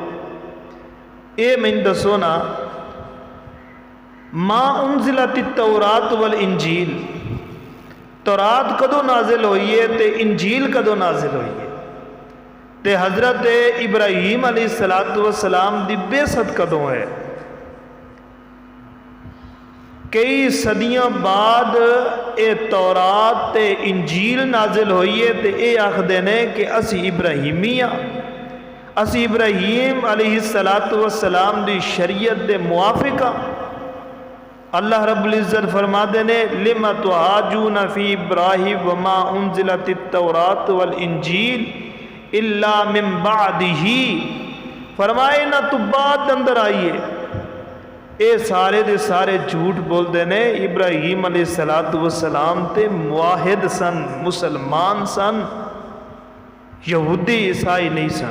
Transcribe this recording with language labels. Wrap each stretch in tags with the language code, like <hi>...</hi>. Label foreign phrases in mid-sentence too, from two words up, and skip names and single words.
<pa>اے میں دسو نا،</pa> <ar>ما انزلت التوراۃ والانجیل،</ar> <pa>تورات کدو نازل ہوئی ہے تے انجیل کدو نازل ہوئی ہے؟ تے حضرت ابراہیم</pa> <ar>علیہ السلام</ar> <pa>دی بعثت کدو ہے؟ کئی صدیاں بعد اے تورات تے انجیل نازل ہوئی ہے تے اے آخدے نے کہ اسی ابراہیمی ہاں، اسی ابراہیم</pa> <ar>علیہ السلام</ar> <pa>دی شریعت دے موافق ہاں۔</pa> <ar>اللہ رب العزت</ar> <pa>فرما دے نے</pa> <ar>لم تحاجون فی ابراہیم وما انزلت التوراۃ والانجیل الا من بعدہ،</ar> <pa>فرمائے نہ تو بعد اندر آئیے۔ اے سارے دے سارے جھوٹ بول دے نے، ابراہیم</pa> <ar>علیہ السلام</ar> <pa>تے موحد سن، مسلمان سن، یہودی عیسائی نہیں سن۔</pa>